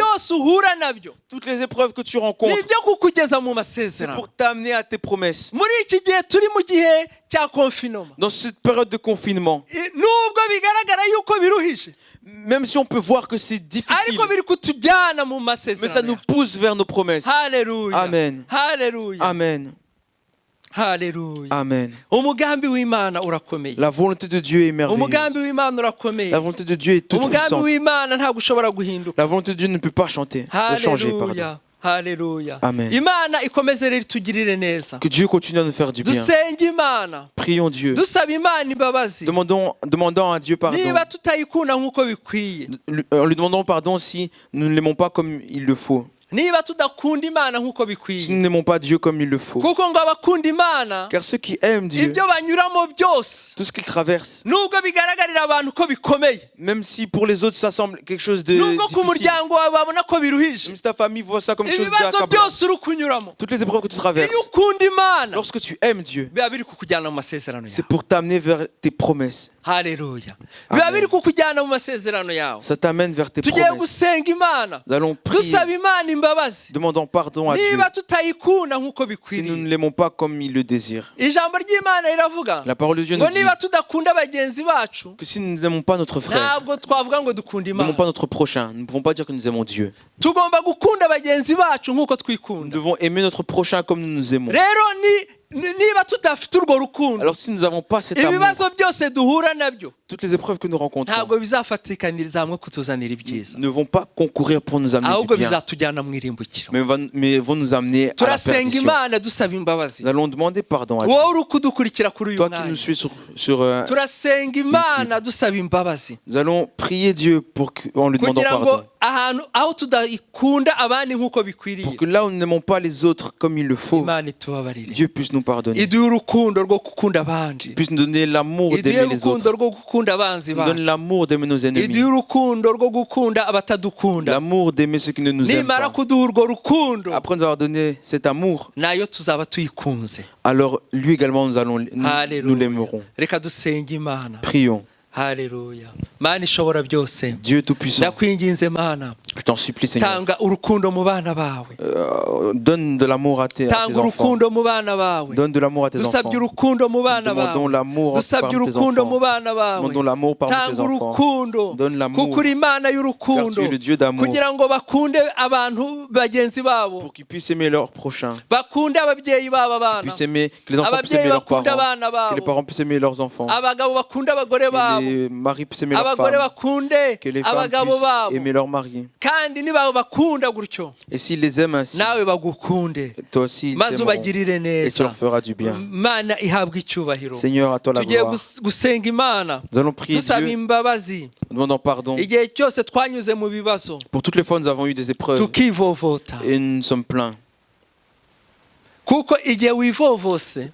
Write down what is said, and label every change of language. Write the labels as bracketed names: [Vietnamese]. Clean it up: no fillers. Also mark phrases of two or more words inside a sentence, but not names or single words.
[Kinyarwanda] byose uhura nabyo [French] Toutes les épreuves que tu [Kinyarwanda] ni [French] rencontres, [Kinyarwanda] ibyo kukugeza mu [French] c'est [Kinyarwanda] masezerano. [French] pour t'amener à tes promesses. [Kinyarwanda] Muri iki gihe turi mu gihe cya confinement, [French] Dans cette période de confinement, [Kinyarwanda] nubwo bigaragara yuko biruhije, [French] même si on peut voir que c'est difficile, [Kinyarwanda] ariko biri kutujyana mu [French] mais ça [Kinyarwanda] masezerano [French] nous [Kinyarwanda] yacu. [French] pousse vers nos promesses. [Kinyarwanda] Haleluya. Amen. Haleluya. Amen. Haleluya. Amen. Umugambi w'Imana urakomeye. [French] La volonté de Dieu est merveilleuse. [Kinyarwanda] Umugambi w'Imana urakomeye. [French] La volonté de Dieu est toute [Kinyarwanda] Umugambi [French] puissante. [Kinyarwanda] w'Imana ntabwo ushobora guhinduka. [French] La volonté de Dieu ne peut pas changer. Pardon. [Kinyarwanda] Haleluya. Haleluya. Amen. Imana ikomeze rero itugirire neza. [French] Que Dieu continue à nous faire du bien. [Kinyarwanda] Dusenge Imana. [French] Prions Dieu. [Kinyarwanda] Dusaba Imana imbabazi. [French] Demandons à Dieu pardon. [Kinyarwanda] Niba tutayikunda nk'uko bikwiye. [French] En lui demandant pardon si nous ne l'aimons pas comme il le faut. [Kinyarwanda] Niba tudakunda Imana nk'uko [French] Si nous [Kinyarwanda] bikwiye. [French] n'aimons pas Dieu comme il le faut. [Kinyarwanda] Kuko ngo abakunda Imana [French] Car ceux qui aiment Dieu, [Kinyarwanda] ibyo banyuramo byose [French] tout ce qu'ils traversent, [Kinyarwanda] nubwo bigaragarira abantu ko bikomeye, [French] même si pour les autres ça semble quelque chose de [Kinyarwanda] nubwo ku [French] difficile, [Kinyarwanda] muryango wawe babona ko biruhije, [French] même si ta famille voit ça comme quelque chose [Kinyarwanda] ibibazo [French] d'accablant, [Kinyarwanda] byose uri kunyuramo, [French] toutes les épreuves que tu traverses, [Kinyarwanda] iyo ukunda Imana [French] lorsque tu aimes Dieu, [Kinyarwanda] biba biri kukujyana mu masezerano [French] c'est [Kinyarwanda] yawe. [French] pour t'amener vers tes promesses. [Kinyarwanda] Haleluya. Biba Amen. biri kukujyana mu masezerano yawe. [French] Ça t'amène vers tes [Kinyarwanda] Tugiye [French] promesses. [Kinyarwanda] gusenga Imana, [French] Nous allons prier, [Kinyarwanda] dusaba Imana imbabazi. [French] demandons pardon à Dieu [Kinyarwanda] Niba tutayikunda nk'uko [French] si nous [Kinyarwanda] bikwiriye. [French] ne l'aimons pas comme il le désire. [Kinyarwanda] Ijambo ry'Imana riravuga [French] La parole de Dieu nous [Kinyarwanda] ngo [French] dit [Kinyarwanda] niba tudakunda bagenzi bacu, [French] que si nous n'aimons pas notre frère, [Kinyarwanda] ntabwo twavuga ngo dukunda [French] nous n'aimons [Kinyarwanda] Imana. [French] pas notre prochain, nous ne pouvons pas dire que nous aimons Dieu. [Kinyarwanda] Tugomba gukunda bagenzi bacu nk'uko [French] Nous [Kinyarwanda] twikunda. [French] devons aimer notre prochain comme nous nous aimons. [Kinyarwanda] Rero niba tudafite urwo rukundo, [French] Alors si nous n'avons pas cet amour, [Kinyarwanda] ibibazo byose duhura nabyo [French] toutes les épreuves que nous rencontrons [Kinyarwanda] ntabwo bizafatikaniriza hamwe kutuzanira ibyiza, [French] ne vont pas concourir pour nous amener [Kinyarwanda] ahubwo [French] du bien, [Kinyarwanda] bizatujyana mu irimbukiro. [French] mais vont nous amener à la [Kinyarwanda] Turasenga [French] perdition. [Kinyarwanda] Imana dusaba imbabazi. [French] Nous allons demander pardon à Dieu. [Kinyarwanda] Wowe uri kudukurikira kuri uyu [French] Toi qui nous [Kinyarwanda] mwanya, [French] suis sur [Kinyarwanda] turasenga Imana dusaba imbabazi [French] nous allons prier Dieu en lui demandant [Kinyarwanda] kugira ngo [French] pardon. [Kinyarwanda] ahantu aho tudakunda abandi nk'uko bikwiriye, [French] Pour que là où nous n'aimons pas les autres comme il le faut, [Kinyarwanda] Imana itubabarire, [French] Dieu puisse nous pardonner. [Kinyarwanda] iduhe urukundo rwo gukunda abandi, [French] Puisse nous donner l'amour [Kinyarwanda] iduhe [French] d'aimer les [Kinyarwanda] urukundo [French] autres. [Kinyarwanda] rwo gukunda abanzi [French] Nous donne [Kinyarwanda] bacu, [French] l'amour d'aimer nos [Kinyarwanda] iduhe [French] ennemis. [Kinyarwanda] urukundo rwo gukunda abatadukunda. [French] L'amour d'aimer ceux qui ne nous aiment [Kinyarwanda] Nimara [French] pas. [Kinyarwanda] kuduha urwo rukundo, [French] Après nous avoir donné cet amour, [Kinyarwanda] nayo tuzaba tuyikunze. [French] alors lui également nous [Kinyarwanda] Haleluya. [French] l'aimerons. [Kinyarwanda] Reka dusenge Imana. [French] Prions. [Kinyarwanda] Haleluya. Mana ishobora byose, [French] Dieu Tout-Puissant, [Kinyarwanda] ndakwinginze Mana, [French] je t'en supplie Seigneur, [Kinyarwanda] tanga urukundo mu bana bawe, [French] donne de l'amour à tes [Kinyarwanda] tanga [French] enfants. [Kinyarwanda] urukundo mu bana bawe. [French] Donne de l'amour à tes enfants. [Kinyarwanda] Dusabye urukundo mu bana [French] Demandons [Kinyarwanda] bawe, [French] l'amour [Kinyarwanda] dusabye [French] parmi tes [Kinyarwanda] urukundo mu [French] enfants. [Kinyarwanda] bana bawe, [French] Demandons l'amour parmi tes [Kinyarwanda] tanga [French] enfants. [Kinyarwanda] urukundo [French] Donne l'amour, [Kinyarwanda] kuko uri Imana [French] car tu [Kinyarwanda] y'urukundo, [French] es le Dieu d'amour, [Kinyarwanda] kugira ngo bakunde abantu bagenzi babo, [French] pour qu'ils puissent aimer leurs prochains, [Kinyarwanda] bakunde ababyeyi babo abana, [French] puissent aimer, que les enfants puissent [Kinyarwanda] ababyeyi [French] aimer leurs [Kinyarwanda] bakunde [French] parents, [Kinyarwanda] abana [French] que les [Kinyarwanda] babo, [French] parents puissent aimer leurs enfants, [Kinyarwanda] abagabo bakunde abagore [French] que [Kinyarwanda] babo, [French] les maris puissent aimer leurs [Kinyarwanda] abagore [French] femmes, [Kinyarwanda] bakunde [French] que les femmes [Kinyarwanda] abagabo [French] puissent [Kinyarwanda] babo, [French] aimer leurs maris. [Kinyarwanda] kandi niba bakunda gutyo [French] Et s'ils les aiment ainsi, [Kinyarwanda] nawe bagukunde, [French] toi aussi ils [Kinyarwanda] maze [French] t'aimeront [Kinyarwanda] ubagirire [French] et tu [Kinyarwanda] neza. [French] leur feras du bien. [Kinyarwanda] Mana ihabwe icyubahiro. [French] Seigneur, à toi la [Kinyarwanda] Tugiye [French] gloire. [Kinyarwanda] gusenga Imana, [French] Nous allons prier [Kinyarwanda] dusaba [French] Dieu, [Kinyarwanda] imbabazi. [French] nous demandons pardon. [Kinyarwanda] Igihe cyose twanyuze mu bibazo [French] Pour toutes les fois, nous avons eu des épreuves [Kinyarwanda] tukivovota, [French] et nous sommes pleins. [Kinyarwanda] kuko igihe wivovose